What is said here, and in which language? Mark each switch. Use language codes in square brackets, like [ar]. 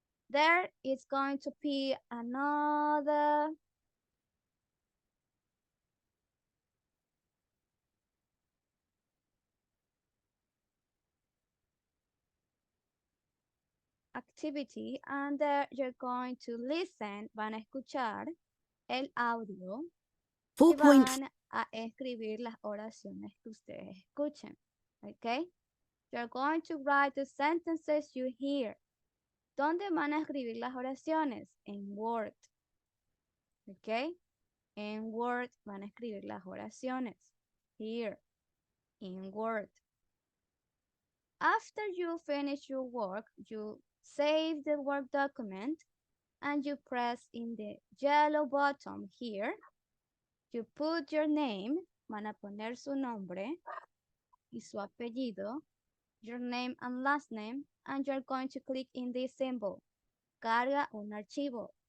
[en] There is going to be another activity, and there you're going to listen, [es] van a escuchar el audio y van a escribir las oraciones que ustedes escuchen, [en] okay? You're going to write the sentences you hear. [es] ¿Dónde van a escribir las oraciones? En Word, okay? En Word van a escribir las oraciones. [en] Here, in Word. After you finish your work, you save the Word document and you press in the yellow button here. You put your name, [es] van a poner su nombre y su apellido, [en] your name and last name, and you're going to click in this symbol, [es] carga un archivo.